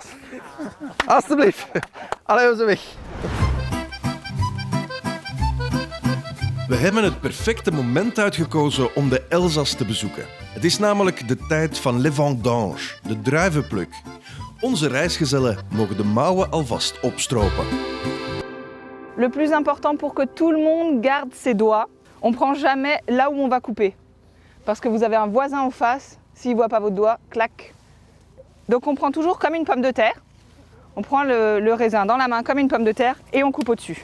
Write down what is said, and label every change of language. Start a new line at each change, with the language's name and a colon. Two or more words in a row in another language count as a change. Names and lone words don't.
Dutch: Alsjeblieft. Allee, we zijn weg. We hebben het perfecte moment uitgekozen om de Elzas te bezoeken. Het is namelijk de tijd van
French: les vendanges,
Dutch: de druivenpluk. Onze reisgezellen mogen de mouwen alvast opstropen.
French: Le plus important pour que tout le monde garde ses doigts, on prend jamais là où on va couper. Parce que vous avez un voisin en face, s'il ne voit pas votre doigt, clac. Donc on prend toujours comme une pomme de terre. On prend le raisin dans la main comme une pomme de terre et on coupe au-dessus.